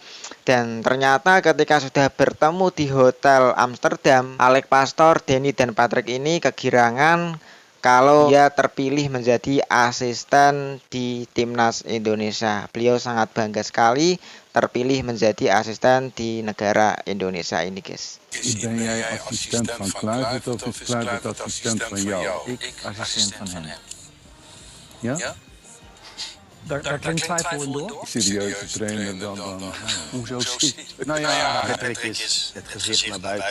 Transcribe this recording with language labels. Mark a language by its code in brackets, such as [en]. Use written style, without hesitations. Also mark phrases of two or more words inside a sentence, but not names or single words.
[id] Dan ternyata ketika sudah bertemu di Hotel Amsterdam, Alex Pastoor, Denny dan Patrick ini kegirangan kalau dia terpilih menjadi asisten di timnas Indonesia. Beliau sangat bangga sekali terpilih menjadi asisten di negara Indonesia ini guys. [nl] Ben jij assistent van Kluivert of is Kluivert assistent van jou? Ik assistent van hem. Ja? Daar klinkt twijfel in door. Serieuze trainer dan. Hoezo? Nou ja, Patrick is het gezicht naar buiten